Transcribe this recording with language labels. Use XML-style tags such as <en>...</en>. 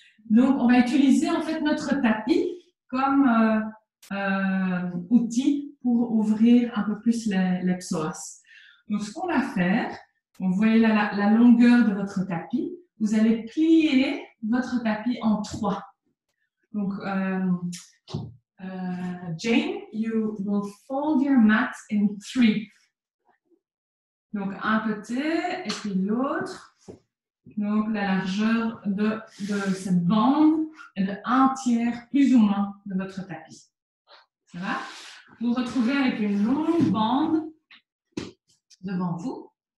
<fr>Donc, on va utiliser en fait notre tapis comme outil pour ouvrir un peu plus les psoas. Donc, ce qu'on va faire, vous voyez la longueur de votre tapis, vous allez plier votre tapis en 3.</fr> <en>Donc, Jane, you will fold your mat in 3.</en> <fr>Donc, un côté et puis l'autre. Donc, la largeur de cette bande est de 1/3 plus ou moins de votre tapis. Ça va? Vous vous retrouvez avec une longue bande devant vous.</fr>